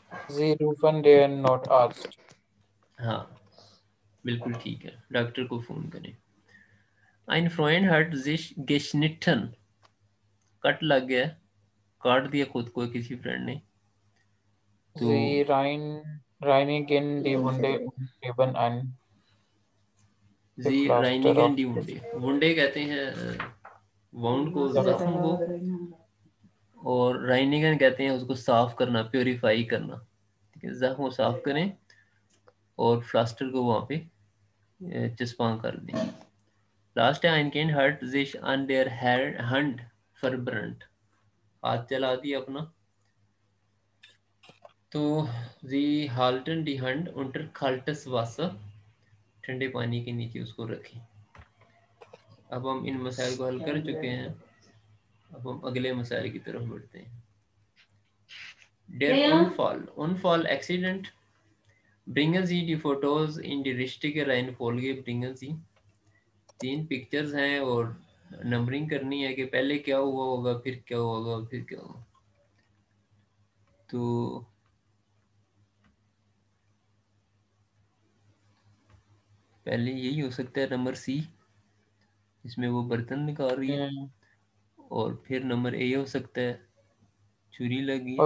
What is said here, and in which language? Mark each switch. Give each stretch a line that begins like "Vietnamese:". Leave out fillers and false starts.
German: Sie rufen den Notarzt.
Hindi: हाँ बिल्कुल ठीक है, डॉक्टर को फोन करें।
German: Ein Freund hat sich geschnitten,
Hindi: cut लग गया, काट दिया खुद को किसी फ्रेंड ने। तो
German: Sie reinigen die Wunde und kleben ein
Hindi: जी
German: Pflaster राइनिगन auf die
Hindi: वुंडे, वुंडे कहते हैं वाउंड को, जख्म को, और राइनिगन कहते हैं उसको साफ करना, प्योरीफाई करना, ठीक है। जख्म को साफ करें और प्लास्टर को वहाँ पे चिस्पा कर दें। लास्ट है
German: ein Kind hat sich an der Hand verbrannt,
Hindi: हाथ जला दिया अपना। तो
German: sie halten die Hand unter kaltes Wasser,
Hindi: ठंडे पानी के नीचे उसको रखें। अब हम इन मसाइल को हल कर चुके हैं, अब हम अगले मसाइल की तरफ बढ़ते हैं।
German: Der Unfall, Accident, bringen Sie die Fotos in die richtige Reihenfolge, bringen Sie।
Hindi: 3 pictures हैं और नंबरिंग करनी है कि पहले क्या हुआ होगा, फिर क्या होगा, फिर क्या होगा। तो पहले यही हो सकता है, नंबर सी, इसमें वो बर्तन निकाल रही है, और फिर नंबर ए हो सकता है, छुरी लगी,